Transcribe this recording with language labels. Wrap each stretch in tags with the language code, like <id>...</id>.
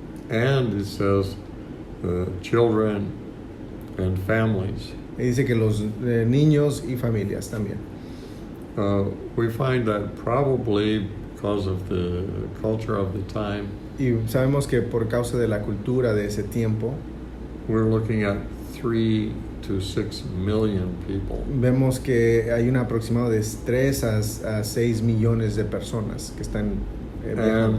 <en>And it says children and families.</en> <es>Y dice que los niños y familias también.</es> <en>We find that probably because of the culture of the time,</en> <es>Y sabemos que por causa de la cultura de ese tiempo,</es> <en>we're looking at 3 to 6 million people.</en> <es>vemos que hay un aproximado de 3 a 6 millones de personas que están viajando.</es>